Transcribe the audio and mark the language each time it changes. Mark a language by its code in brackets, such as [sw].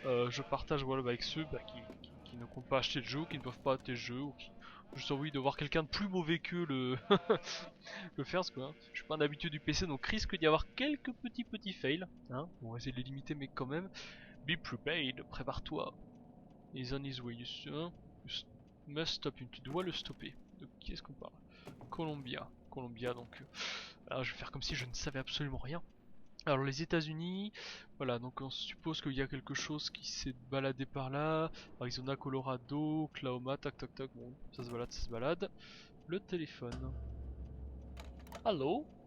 [fr] Je partage voilà avec ceux qui ne comptent pas acheter le jeu, qui ne peuvent pas acheter le jeu, ou qui ont juste envie de voir quelqu'un de plus mauvais que le faire, parce que hein, je suis pas un habitué du PC, donc risque d'y avoir quelques petits fails, hein. On va essayer de les limiter, mais quand même. [en] Be prepared, [fr] prépare-toi. [en] He's on his way, you must stop him, [fr] tu dois le stopper. De qui est-ce qu'on parle? Columbia, donc alors je vais faire comme si je ne savais absolument rien. Alors les États-Unis, voilà, donc on suppose qu'il y a quelque chose qui s'est baladé par là. Arizona, Colorado, Oklahoma, tac tac tac, bon, ça se balade, ça se balade. Le téléphone. Allô?